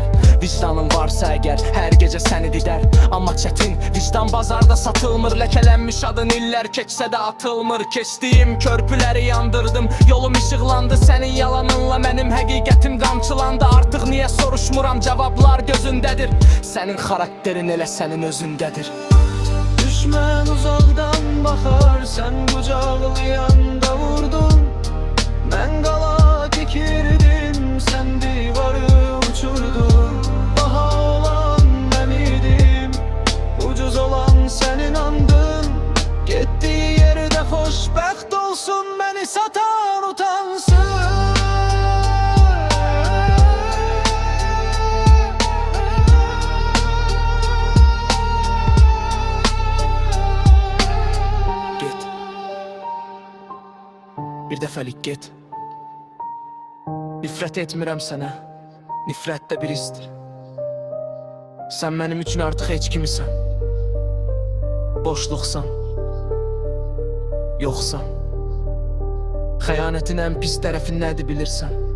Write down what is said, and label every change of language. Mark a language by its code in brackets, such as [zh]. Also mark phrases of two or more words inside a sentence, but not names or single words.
[az] Vicdanın varsa əgər, hər gecə səni didər. Amma çətin, vicdan bazarda satılmır. Ləkələnmiş adın illər keçsə də atılmır. Keçdiyim körpüləri yandırdım, yolum işıqlandı. Sənin yalanınla mənim həqiqətim qamçılandı. Artıq niyə soruşmuram, cavablar gözündədir. Sənin xarakterin elə sənin özündədir. [tr] Düşman uzaktan bakar, sen kucaklayanda vurdun. [az] Ben qala dikirdim, sen divarı uçurdun. [tr] Baha olan ben idim, ucuz olan sen inandın. Gittiği yerde hoşbəxt olsun, beni satan utansın. [az] Bir dəfəlik get. Nifrət etmirəm sənə, nifrət də bir histir. Sən mənim üçün artıq heç kimisən. Boşluqsan, yoxsan. Xəyanətin ən pis tərəfi nədir bilirsən?